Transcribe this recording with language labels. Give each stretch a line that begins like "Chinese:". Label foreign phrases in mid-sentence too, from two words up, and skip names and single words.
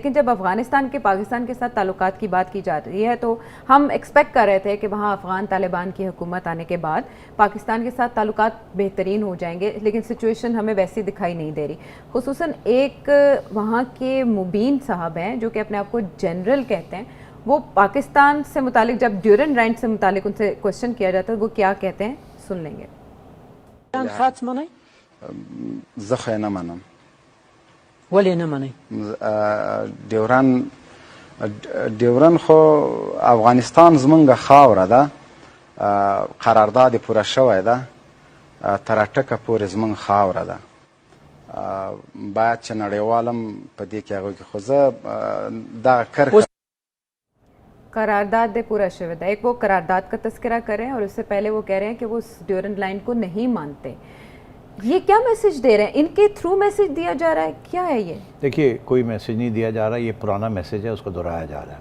Urdu: لیکن جب افغانستان کے پاکستان کے ساتھ تعلقات کی بات کی جا رہی ہے تو ہم ایکسپیکٹ کر رہے تھے کہ وہاں افغان طالبان کی حکومت آنے کے بعد پاکستان کے ساتھ تعلقات بہترین ہو جائیں گے، لیکن سچویشن ہمیں ویسی دکھائی نہیں دے رہی. خصوصاً ایک وہاں کے مبین صاحب ہیں جو کہ اپنے آپ کو جنرل کہتے ہیں، وہ پاکستان سے متعلق جب ڈیورنٹ رائٹ سے متعلق ان سے کوئسچن کیا جاتا ہے وہ کیا کہتے ہیں، سن لیں گے.
Pashto: زخه نه منم. ولې نه منئ؟ ډیورن خو افغانستان زمونږ خاوره ده، قرارداد پوره شوی ده، تر ټکه پورې زمونږ خاوره ده. باید چې نړیوالم په دې کې هغوی کې خو زه دغه کرښه
Urdu: قرارداد پورا شبد ہے. ایک وہ قرارداد کا تذکرہ کر رہے ہیں اور اس سے پہلے وہ کہہ رہے ہیں کہ وہ ڈیورنٹ لائن کو نہیں مانتے. یہ کیا میسج دے رہے ہیں? ان کے تھرو میسج دیا جا رہا ہے، کیا ہے یہ? دیکھیے، کوئی میسج نہیں دیا جا رہا، یہ پرانا میسج ہے، اس کو دہرایا جا رہا ہے.